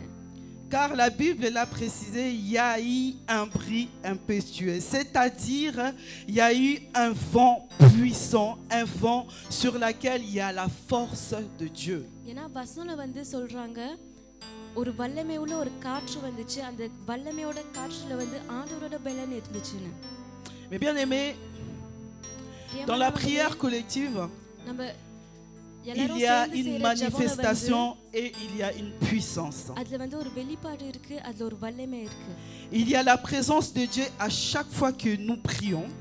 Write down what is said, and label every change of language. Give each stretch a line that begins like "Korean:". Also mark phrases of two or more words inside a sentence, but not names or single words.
French: Car la Bible l'a précisé, il y a eu un bruit impétueux, c'est-à-dire il y a eu un vent puissant, un vent sur lequel il y a la force de Dieu.
Tamil: ஏன்னா வசனம்ல வந்து சொல்றாங்க ஒரு வல்லமை உள்ள ஒரு காற்று வந்துச்சு அந்த வல்லமையோட காற்றுல வந்து ஆண்டவரோட பலன் இருந்துச்சுன்னு.
French: Mais bien aimé, dans la prière collective,
Tamil: நம்ம
French: il y a une manifestation et il y a une puissance. Il y a la présence de Dieu à chaque fois que nous prions.